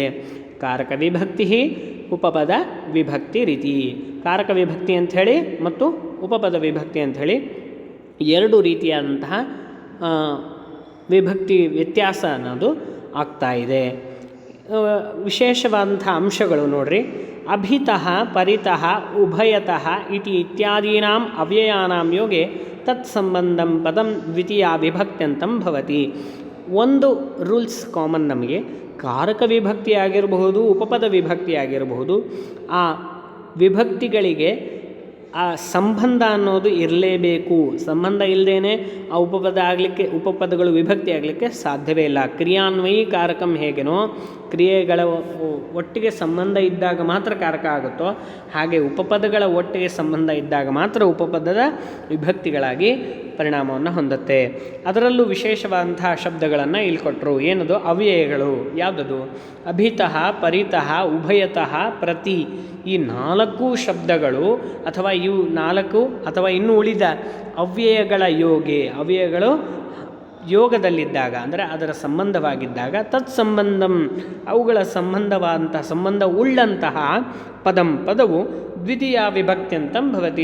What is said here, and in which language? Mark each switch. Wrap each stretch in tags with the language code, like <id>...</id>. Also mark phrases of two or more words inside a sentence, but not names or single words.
<kn>ಕಾರಕ ವಿಭಕ್ತಿ ಉಪಪದ ವಿಭಕ್ತಿ ರೀತಿ. ಕಾರಕ ವಿಭಕ್ತಿ ಅಂಥೇಳಿ ಮತ್ತು ಉಪಪದ ವಿಭಕ್ತಿ ಅಂಥೇಳಿ 2 ರೀತಿಯಾದಂತಹ ವಿಭಕ್ತಿ ವ್ಯತ್ಯಾಸ ಅನ್ನೋದು ಆಗ್ತಾ ಇದೆ. ವಿಶೇಷವಾದಂಥ ಅಂಶಗಳು ನೋಡ್ರಿ.</kn> <sa>ಅಭಿತಃ ಪರಿತಃ ಉಭಯತಃ ಇತ್ಯಾದೀನಾಂ ಅವ್ಯಯಾನಾಂ ಯೋಗೆ ತತ್ಸಂಬಂಧಂ ಪದಂ ದ್ವಿತೀಯ ವಿಭಕ್ತ್ಯಂತಂ ಭವತಿ.</sa> <kn>ಒಂದು</kn> <en>rules common</en> <kn>ನಮಗೆ. ಕಾರಕ ವಿಭಕ್ತಿ ಆಗಿರಬಹುದು, ಉಪಪದ ವಿಭಕ್ತಿ ಆಗಿರಬಹುದು. ಆ ವಿಭಕ್ತಿಗಳಿಗೆ ಆ ಸಂಬಂಧ ಅನ್ನೋದು ಇರಲೇಬೇಕು. ಸಂಬಂಧ ಇಲ್ಲದೇ ಆ ಉಪಪದಗಳು ವಿಭಕ್ತಿ ಆಗಲಿಕ್ಕೆ ಸಾಧ್ಯವೇ ಇಲ್ಲ.</kn> <sa>ಕ್ರಿಯಾನ್ವಯಿ ಕಾರಕಂ</sa> <kn>ಹೇಗೇನೋ ಕ್ರಿಯೆಗಳ ಒಟ್ಟಿಗೆ ಸಂಬಂಧ ಇದ್ದಾಗ ಮಾತ್ರ ಕಾರಕ ಆಗುತ್ತೋ ಹಾಗೆ ಉಪಪದಗಳ ಒಟ್ಟಿಗೆ ಸಂಬಂಧ ಇದ್ದಾಗ ಮಾತ್ರ ಉಪಪದದ ವಿಭಕ್ತಿಗಳಾಗಿ ಪರಿಣಾಮವನ್ನು ಹೊಂದುತ್ತೆ. ಅದರಲ್ಲೂ ವಿಶೇಷವಾದಂತಹ ಶಬ್ದಗಳನ್ನು ಇಲ್ಲಿ ಕೊಟ್ಟರು. ಏನದು? ಅವ್ಯಯಗಳು. ಯಾವುದದು?</kn> <sa>ಅಭಿತಃ ಪರಿತಃ ಉಭಯತಃ ಪ್ರತಿ.</sa> <kn>ಈ 4 ಶಬ್ದಗಳು ಅಥವಾ ಇವು 4 ಅಥವಾ ಇನ್ನು ಉಳಿದ ಅವ್ಯಯಗಳ ಅವ್ಯಯಗಳು ಯೋಗದಲ್ಲಿದ್ದಾಗ ಅಂದರೆ ಅದರ ಸಂಬಂಧವಾಗಿದ್ದಾಗ ತತ್ಸಂಬಂಧಂ ಅವುಗಳ ಸಂಬಂಧ ಉಳ್ಳಂತಹ ಪದವು</kn> <sa>ದ್ವಿತೀಯ ವಿಭಕ್ತ್ಯಂತಂ ಭವತಿ.</sa>